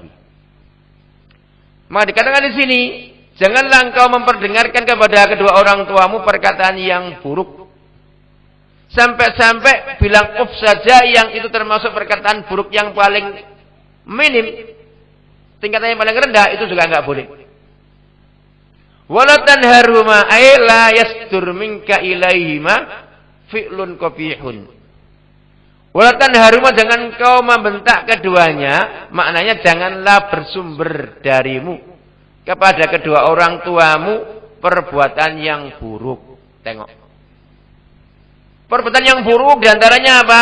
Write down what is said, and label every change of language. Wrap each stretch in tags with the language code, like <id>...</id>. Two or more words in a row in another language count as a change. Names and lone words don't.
<id>Maka dikatakan di sini, janganlah engkau memperdengarkan kepada kedua orang tuamu perkataan yang buruk. Sampai-sampai bilang uff saja yang itu termasuk perkataan buruk yang paling minim. Tingkatan yang paling rendah itu juga enggak boleh.</id> <ar>ولا تنهرهما أي لا يصدر منك إليهما فعل قبيح. ولا تنهرهما,</ar> <id>jangan kau membentak keduanya, maknanya janganlah bersumber darimu kepada kedua orang tuamu perbuatan yang buruk. Tengok. Perbuatan yang buruk diantaranya apa?</id>